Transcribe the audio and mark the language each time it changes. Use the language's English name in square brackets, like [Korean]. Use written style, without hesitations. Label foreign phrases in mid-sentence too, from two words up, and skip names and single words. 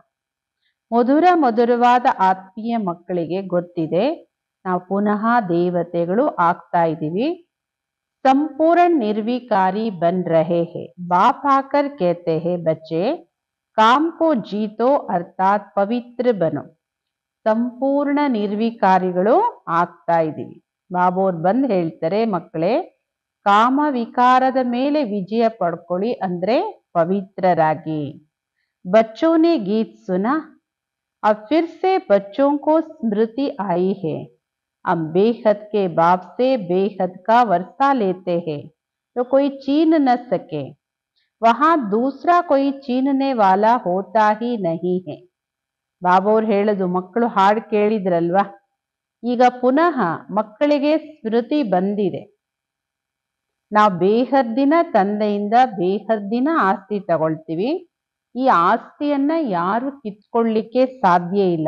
[Kannada] ಮಧುರವಾದ ಆತ್ಮೀಯ ಮಕ್ಕಳಿಗೆ ಗೊತ್ತಿದೆ, ನಾವು ಪುನಃ ದೇವತೆಗಳು ಆಗ್ತಾ ಇದ್ದೀವಿ. [Hindi] संपूर्ण निर्विकारी बन रहे है. बाप आकर कहते हैं बच्चे काम को जीतो अर्थात पवित्र बनो. [Kannada] ಸಂಪೂರ್ಣ ನಿರ್ವಿಕಾರಿಗಳು ಆಗ್ತಾ ಇದ್ದೀವಿ. ಬಾಬೋರ್ ಬಂದ್ ಹೇಳ್ತಾರೆ, ಮಕ್ಕಳೇ ಕಾಮ ವಿಕಾರದ ಮೇಲೆ ವಿಜಯ ಪಡ್ಕೊಳ್ಳಿ ಅಂದ್ರೆ ಪವಿತ್ರರಾಗಿ. [Hindi] बच्चों ने गीत सुना, अब फिर से बच्चों को स्मृति आई है. हम बेहद के बाप से बेहद का वर्षा लेते हैं तो कोई छीन न सके. वहां दूसरा कोई छीनने वाला होता ही नहीं है. [Kannada] ಬಾಬೋರ್ ಹೇಳೋದು, ಮಕ್ಕಳು ಹಾಡು ಕೇಳಿದ್ರಲ್ವಾ, ಈಗ ಪುನಃ ಮಕ್ಕಳಿಗೆ ಸ್ಮೃತಿ ಬಂದಿದೆ. ನಾವು ಬೇಹದ್ದಿನ ತಂದೆಯಿಂದ ಬೇಹದ್ದಿನ ಆಸ್ತಿ ತಗೊಳ್ತೀವಿ. ಈ ಆಸ್ತಿಯನ್ನ ಯಾರು ಕಿತ್ಕೊಳ್ಳಿಕ್ಕೆ ಸಾಧ್ಯ ಇಲ್ಲ.